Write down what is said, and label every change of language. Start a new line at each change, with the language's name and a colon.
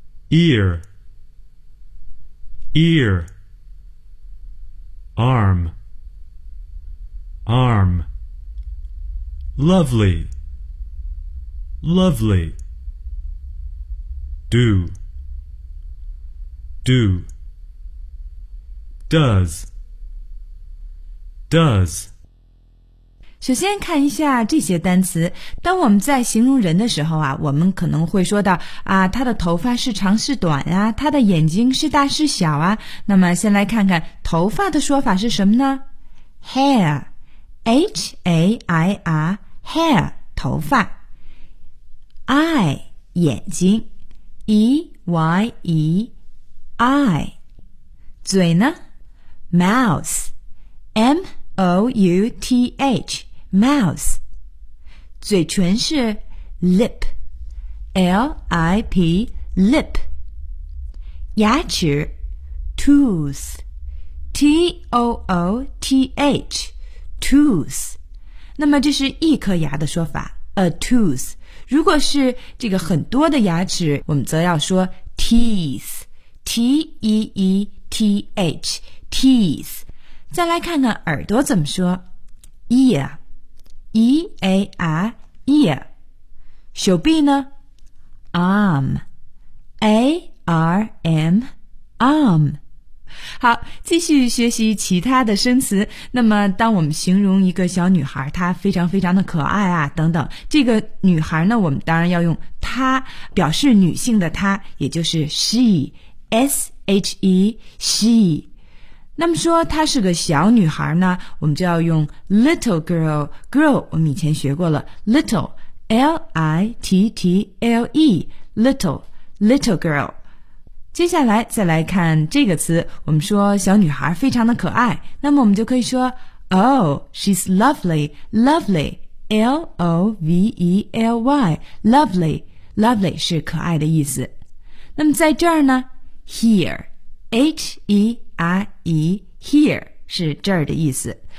English: ear, ear, arm, arm, lovely, lovely, do, do,Does, does.
Chinese: 首先看一下这些单词。当我们在形容人的时候啊，我们可能会说到啊，他的头发是长是短啊，他的眼睛是大是小啊。那么先来看看头发的说法是什么呢 ？Hair, H-A-I-R, hair, 头发。
English: Eye, 眼睛 ，E-Y-E, eye. 嘴呢？Mouth, M-O-U-T-H, mouth. 嘴唇是 lip, L-I-P, lip. 牙齿 tooth, T-O-O-T-H, tooth.
Chinese: 那么这是一颗牙的说法
English: a tooth.
Chinese: 如果是这个很多的牙齿，我们则要说 teeth, T-E-E-T-H. Teeth.
English: 再来看看耳朵怎么说 Ear E-A-R Ear. 手臂呢 Arm A-R-M Arm.
Chinese: 好，继续学习其他的生词。那么当我们形容一个小女孩，她非常非常的可爱啊等等，这个女孩呢我们当然要用她表示女性的她，也就是 She
English: S-H-E, she.
Chinese: 那么说她是个小女孩呢，我们就要用 little girl.
English: Girl 我们以前学过了， little, L-I-T-T-L-E, little, little girl.
Chinese: 接下来再来看这个词，我们说小女孩非常的可爱，那么我们就可以说
English: Oh, she's lovely, lovely,
Chinese: L-O-V-E-L-Y, lovely, lovely 是可爱的意思。那么在这儿呢，Here, H-E-R-E, here 是这儿的意思。